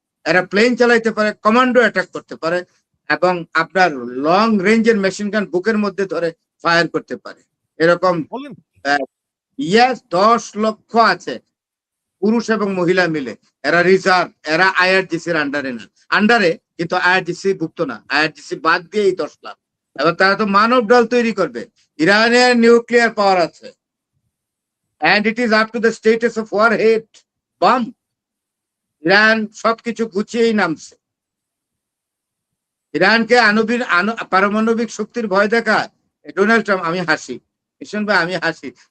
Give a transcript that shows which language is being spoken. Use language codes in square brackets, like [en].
[bn] এরা প্লেন চালাইতে পারে, কমান্ডো অ্যাটাক করতে পারে এবং আপনার লং রেঞ্জের মেশিন গান বুকের মধ্যে ধরে ফায়ার করতে পারে। এরকম বলেন। ইয়াস 10 লক্ষ আছে পুরুষ এবং মহিলা মিলে। এরা রিজার্ভ, এরা আইআরজিসির আন্ডারে, কিন্তু আইআরজিসি ভুক্ত না, আইআরজিসি বাদ দিয়ে এই 10 লাখ। এবার তারা তো মানব দল তৈরি করবে। ইরানের নিউক্লিয়ার পাওয়ার আছে [en] and it is up to the status of warhead bomb. [bn] Iran সবকিছু গুছিয়েই নামছে। ইরানকে পারমাণবিক শক্তির ভয় দেখায় ডোনাল্ড ট্রাম্প। আমি হাসি, ভীষণ ভাই আমি হাসি।